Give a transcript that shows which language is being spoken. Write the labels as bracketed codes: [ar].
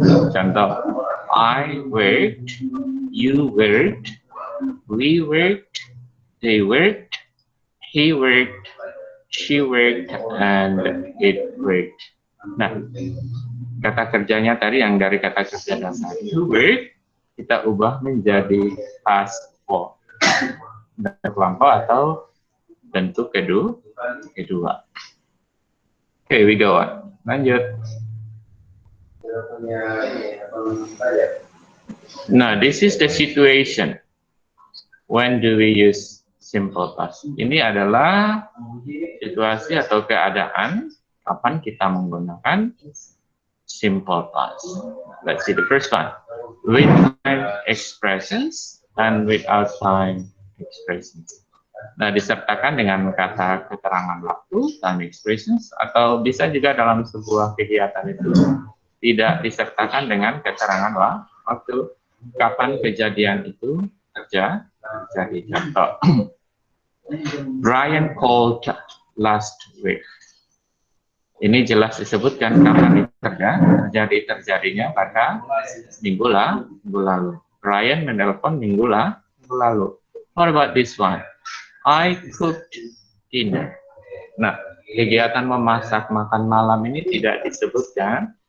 [id] Contoh, [en] I worked, you worked, we worked, they worked, he worked, she worked, and it worked. [id] Nah, kata kerjanya tadi yang dari kata kerja dasar to work, kita ubah menjadi past form. Bentuk lampau atau bentuk kedua. [en] Okay, we go on. [id] Lanjut. [en] Nah, this is the situation. When do we use simple past? [id] Ini adalah situasi atau keadaan kapan kita menggunakan simple past. [en] Let's see the first one. With time expressions and without time expressions. [id] Nah, disertakan dengan kata keterangan waktu, time expressions, atau bisa juga dalam sebuah kegiatan itu tidak disertakan dengan keterangan waktu. Kapan kejadian itu terjadi? Contoh, [en] Brian called last week. [id] Ini jelas disebutkan kapan itu terjadinya pada minggu lalu. Brian menelpon minggu lalu. [en] What about this one? I cooked dinner. [id] Nah, kegiatan memasak makan malam ini tidak disebutkan.